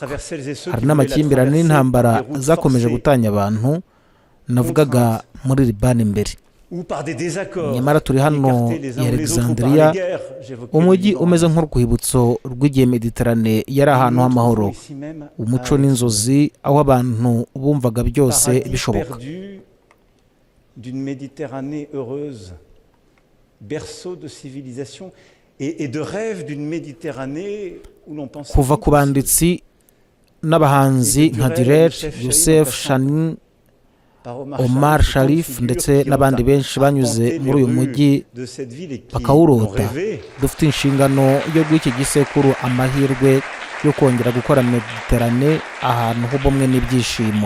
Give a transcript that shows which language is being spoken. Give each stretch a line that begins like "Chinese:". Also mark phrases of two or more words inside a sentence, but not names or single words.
Kinyarwanda: hari n'amakimbirane n'intambara zakomeje gutanya abantu navugaga muri Libani mbere. nyamara turi hano i Alexandria, umujyi umeze nk'urwibutso rw'igihe Mediterane yari ahantu h'amahoro, umuco n'inzozi, aho abantu bumvaga byose bishoboka.
French: berceau de civilisation et de rêve d'une Méditerranée où l'on pense
Kinyarwanda: kuva ku banditsi n'abahanzi nka Direr, Youssef Chani, Omar Sharif ndetse n'abandi benshi banyuze muri uyu mujyi bakawurota. dufite inshingano yo guha iki gisekuru amahirwe yo kongera gukora Mediterane ahantu h'ubumwe n'ibyishimo.